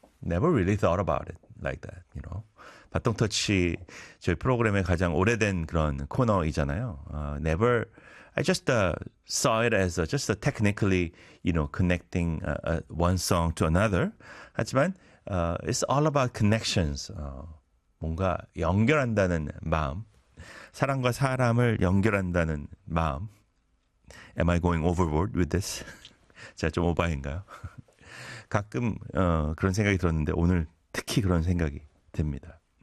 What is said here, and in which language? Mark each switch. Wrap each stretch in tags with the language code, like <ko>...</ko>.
<en>Never really thought about it like that, you know.</en> <ko>바통 터치 저희 프로그램의 가장 오래된 그런 코너이잖아요.</ko> <en>Never, I just saw it as just a technically, you know, connecting one song to another.</en> <ko>하지만</ko> <en>it's all about connections.</en> <ko>뭔가 연결한다는 마음, 사람과 사람을 연결한다는 마음.</ko> <en>Am I going overboard with this?</en> <ko>제가 좀 오바인가요? 가끔 그런 생각이 들었는데 오늘 특히 그런 생각이 듭니다.</ko>